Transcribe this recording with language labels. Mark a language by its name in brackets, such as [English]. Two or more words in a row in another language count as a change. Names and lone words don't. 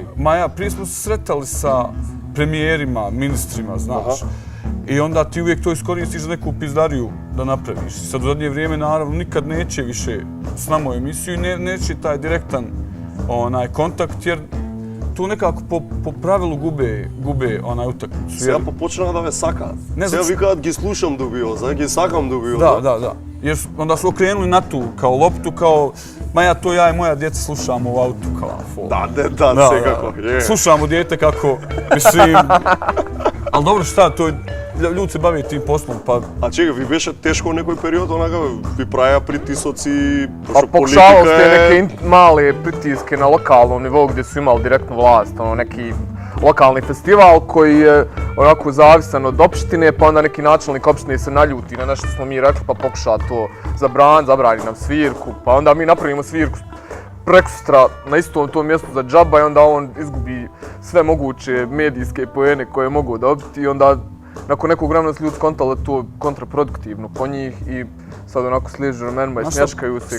[Bosnian] Prije smo se sretali sa premijerima, ministrima, znaš. I onda ti uvijek to iskoristiš za neku pizdariju da napraviš. Sad u zadnje vrijeme, naravno, nikad neće više s nama u emisiju i neće taj direktan kontakt, jer tu nekako po pravilu gube utakmicu. [Macedonian] Сега почнаа да ве сакаат. Сега викаат ги слушам дубиоза, ги сакам дубиоза. [Bosnian] Da. Jer onda su okrenuli na tu kao loptu, kao ja i moja djeca slušamo u autu kao [Macedonian] Da, секако. [Bosnian] Slušamo dijete kako, mislim, ali dobro šta, to ljudi se bave tim poslom, pa... A čega, vi [Macedonian] беше тешко некој период, онака ви праја притисоци, [Bosnian] Pa pokušavali ste neke male pritiske na lokalnom nivou gdje su imali direktnu vlast, neki lokalni festival koji je onako zavisan od opštine, pa onda neki načelnik opštine se naljuti na nešto smo mi rekli pa pokuša to zabrani nam svirku, pa onda mi napravimo svirku prekosutra na istom tom mjestu za džaba i onda on izgubi sve moguće medijske poene koje mogu dobiti i onda nakon nekog vremena su ljudi skontali da to kontraproduktivno po njih i sad onako sliježu ramenima i smješkaju se.